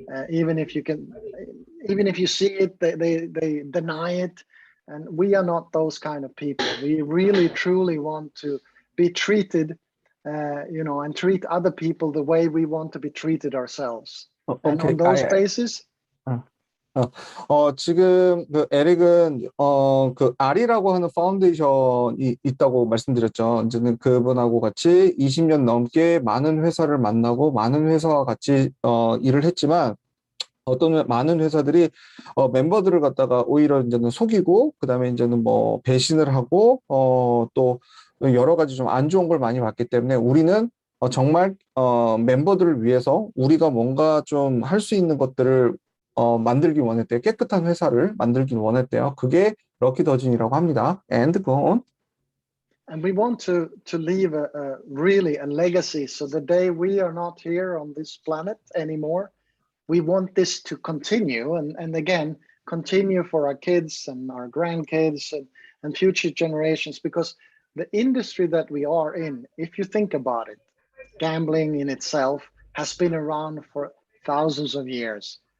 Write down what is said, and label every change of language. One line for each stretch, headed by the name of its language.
English: Even if you see it, they deny it. And we are not those kind of people. We really, truly want to be treated, you know, and treat other people the way we want to be treated ourselves. And on those basis,
Korean: 지금 그 에릭은 그 아리라고 하는 파운데이션이 있다고 말씀드렸죠. 이제는 그분하고 같이 20년 넘게 많은 회사를 만나고 많은 회사와 같이 일을 했지만 어떤 많은 회사들이 멤버들을 갖다가 오히려 이제는 속이고 그다음에 이제는 뭐 배신을 하고 또 여러 가지 좀 안 좋은 걸 많이 봤기 때문에 우리는 정말 멤버들을 위해서 우리가 뭔가 좀 할 수 있는 것들을 만들기 원했대요. 깨끗한 회사를 만들기 원했대요. 그게 럭키더진이라고 합니다.
English: And go on. And we want to leave really a legacy. So the day we are not here on this planet anymore, we want this to continue and again, continue for our kids and our grandkids and future generations, because the industry that we are in, if you think about it, gambling in itself has been around for thousands of years.